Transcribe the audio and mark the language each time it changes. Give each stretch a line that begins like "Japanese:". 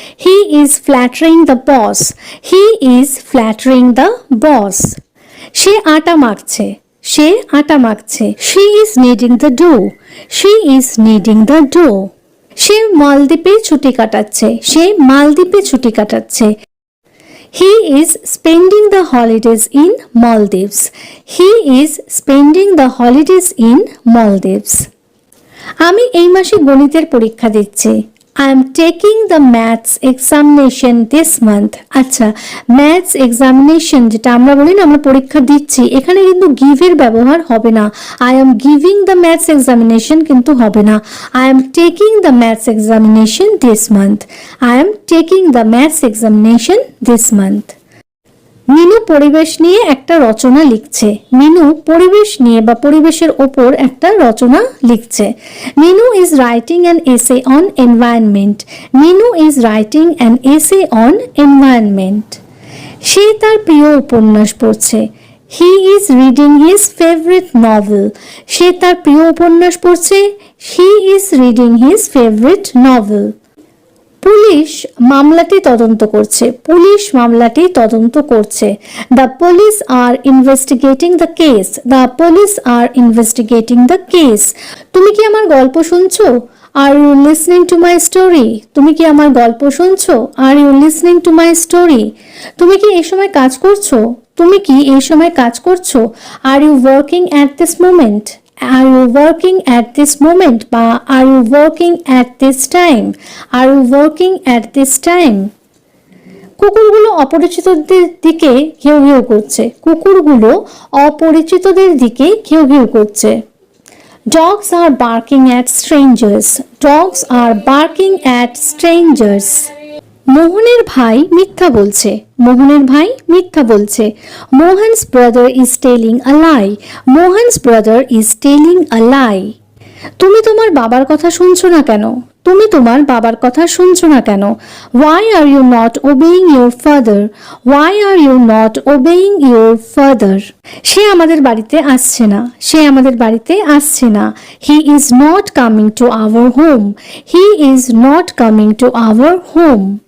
English: He is flattering the boss, he is flattering the boss.
Bangla: সে আটা মাখছে, সে আটা মাখছে।
English: She is kneading the dough, she is kneading the dough.
Bangla: সে মালদ্বীপে ছুটি কাটাচ্ছে, সে মালদ্বীপে ছুটি কাটাচ্ছে।
English: He is spending the holidays in Maldives, he is spending the holidays in Maldives.
Bangla: আমি এই মাসে গণিতের পরীক্ষা দিচ্ছি।
English: I am taking the maths examination this month.
Bangla: আচ্ছা, ম্যাথস এক্সামিনেশন যেটা আমরা বলি না আমরা পরীক্ষা দিচ্ছি, এখানে কিন্তু গিভের ব্যবহার হবে না।
English: I am giving the maths examination
Bangla: কিন্তু হবে না।
English: I am taking the maths examination this month, I am taking the maths examination this month.
Bangla: Minu পরিবেশ নিয়ে একটা রচনা লিখছে, মিনু পরিবেশ নিয়ে বা পরিবেশের ওপর একটা রচনা লিখছে।
English: Minu is writing an essay on environment, Minu is writing an essay on environment.
Bangla: সে তার প্রিয় উপন্যাস পড়ছে।
English: he is reading his favourite novel,
Bangla: সে তার প্রিয় উপন্যাস পড়ছে।
English: He is reading his favourite novel.
Bangla: Police মামলাটি তদন্ত করছে, পুলিশ মামলাটি তদন্ত করছে।
English: The police are investigating the case, the police are investigating the case.
Bangla: তুমি কি আমার গল্প শুনছো?
English: Are you listening to my story?
Bangla: তুমি কি আমার গল্প শুনছো?
English: Are you listening to my story?
Bangla: তুমি কি এই সময় কাজ করছো? তুমি কি এই সময় কাজ করছো?
English: Are you working at this moment? Are you working at this moment বা are you working at this time? Are you working at this time?
Bangla: কুকুরগুলো অপরিচিতদের দিকে ঘেউ ঘেউ করছে, কুকুরগুলো অপরিচিতদের দিকে ঘেউ ঘেউ করছে।
English: Dogs are barking at strangers, dogs are barking at strangers.
Bangla: মোহনের ভাই মিথ্যা বলছে, মোহনের ভাই মিথ্যা বলছে।
English: Mohan's brother is telling a lie, Mohan's brother is telling a lie.
Bangla: তুমি তোমার বাবার কথা শুনছো না কেন? তুমি তোমার বাবার কথা শুনছো না কেন?
English: Why are you not obeying your father? Why are you not obeying your father?
Bangla: সে আমাদের বাড়িতে আসছে না, সে আমাদের বাড়িতে আসছে না।
English: He is not coming to our home, he is not coming to our home.